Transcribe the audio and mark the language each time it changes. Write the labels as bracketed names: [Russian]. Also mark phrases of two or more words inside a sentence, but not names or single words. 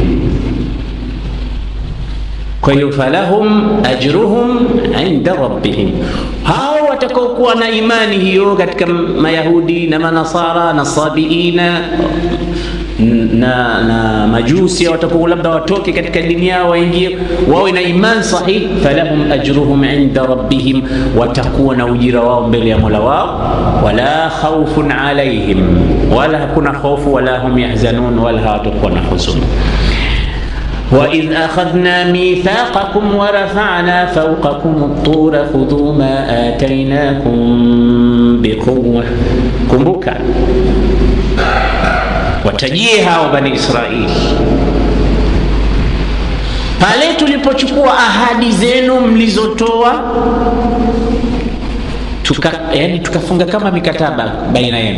[Swahili] Kwa hiyo [Arabic] فلهم أجرهم عند ربهم, [Swahili] hao watakaokuwa na imani hiyo katika Mayahudi na Manasara na Sabiina na Majusi, watakuwa labda watoke katika dini yao waingie wawe na imani sahihi. [Arabic] فلهم أجرهم عند ربهم, [Swahili] watakuwa na ujira wao mbele ya Mola wao. [Arabic] ولا خوف عليهم, [Swahili] wala hakuna hofu, [Arabic] ولا هم يحزنون, [Swahili] wala hawatakuwa na huzuni. [Arabic] وَإِذْ أَخَذْنَا مِيثَاقَكُمْ وَرَفَعْنَا فَوْقَكُمُ الطُّورَ خُذُوا مَا آتَيْنَاكُمْ بِقُوَّةٍ. [Swahili] Kumbuka, watajie hao Bani Israili pale tulipochukua ahadi zenu mlizotoa, tukafunga kama mikataba baina yenu.